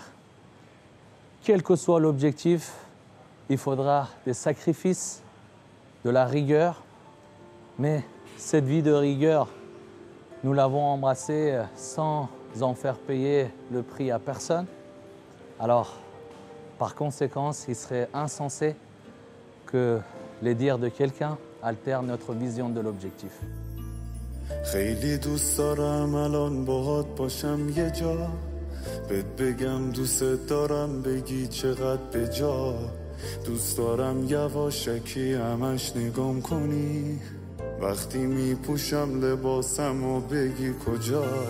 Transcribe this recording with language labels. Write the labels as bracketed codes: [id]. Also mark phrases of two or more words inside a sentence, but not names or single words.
[fr] Quel que soit l'objectif, il faudra des sacrifices, de la rigueur, mais cette vie de rigueur, nous l'avons embrassée sans en faire payer le prix à personne. Alors, par conséquent, il serait insensé que les dires de quelqu'un altèrent notre vision de l'objectif. [fa] خیلی دوست دارم الان باهات باشم یه جا بهت بگم دوست دارم بگی چقدر بجا دوست دارم یواشکی همش نگام کنی وقتی میپوشم لباسم و بگی کجا